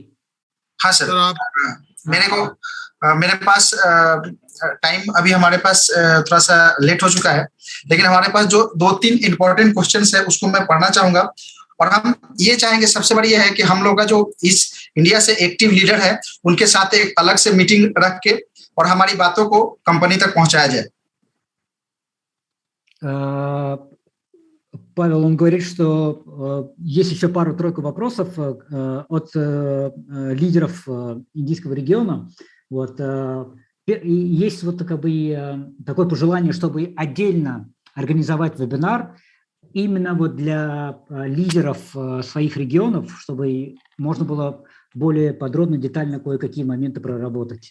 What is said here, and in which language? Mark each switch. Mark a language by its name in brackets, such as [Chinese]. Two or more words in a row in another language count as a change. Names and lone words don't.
[Hindi] हाँ सर, मेरे पास टाइम अभी हमारे पास थोड़ा सा लेट हो चुका है, लेकिन हमारे पास जो 2-3 [English] important questions [Hindi] है उसको मैं पढ़ना चाहूंगा। और हम ये चाहेंगे, सबसे बड़ी ये है कि हम लोग का जो इस इंडिया से [English] active leader [Hindi] है उनके साथ एक अलग से मीटिंग रख के और हमारी बातों को कंपनी तक पहुंचाया जाए। [Russian] Павел, он говорит, что есть еще пару-тройку вопросов от лидеров индийского региона. Вот, есть вот как бы такое пожелание, чтобы отдельно организовать вебинар именно вот для лидеров своих регионов, чтобы можно было более подробно, детально кое-какие моменты проработать.